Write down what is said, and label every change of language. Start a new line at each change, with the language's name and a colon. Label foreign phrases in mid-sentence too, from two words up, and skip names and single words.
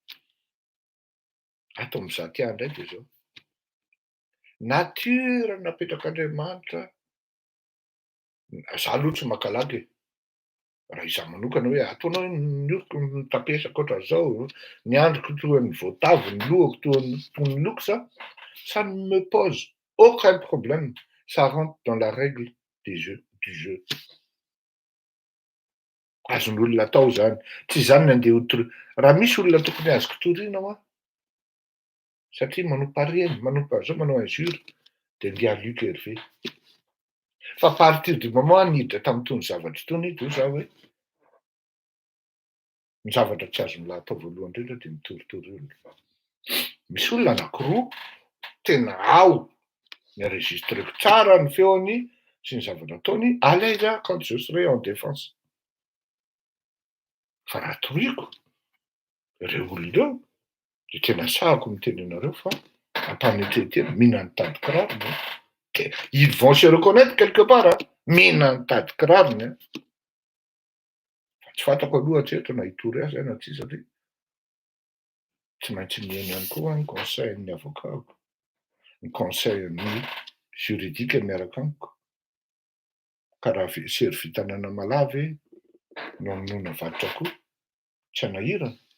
Malagasy: Ato amin'izaho ty indray dia zao. Natiora napetrak'Andriamanitra. Za aloha tsy makalagy e. Raha izaho manokana hoe ataonao ny oriko nitapesaka ohatran'izao, ny andriko toa ny voatavo, ny lohako toa ny lokosa,
French: ça ne me pose aucun problème. Ça rentre dans la règle du jeu.
Malagasy: Azon'olona atao zany. Tsy zany ny andeha ho raha misy olona tokony azoko toriana hoa. Satria manompo hareny, manompo an'izao manao injure, dia ngia Luc Hervé. Fa
French: à partir du moment
Malagasy: niditra tamin'itony zavatra itony ito zaho hoe ny zavatra tsy azo milahatao voalohany indrindra dia mitoritory olona. Misy olona anankiroa tena ao nienregistreko tsara ny feony sy ny zavatra ataony
French: à l'aise quand je serai en défense.
Malagasy: Fa raha toriako ireo olona ireo dia tena sahako miteny anareo fa ampanetretena mihina nitady kirarony.
French: Ils vont se reconnaître quelque part.
Malagasy: Mihina nitady kirarony. Tsy fantako aloha hatreto na hitory azy na tsy satria tsy maintsy mihaino ihany koa ny conseil-n'ny avocatko, ny conseil-n'ny juridique miaraka amiko. Ka raha sery vitanana malavy no hamonoana varotra koa, tsy hanahirana.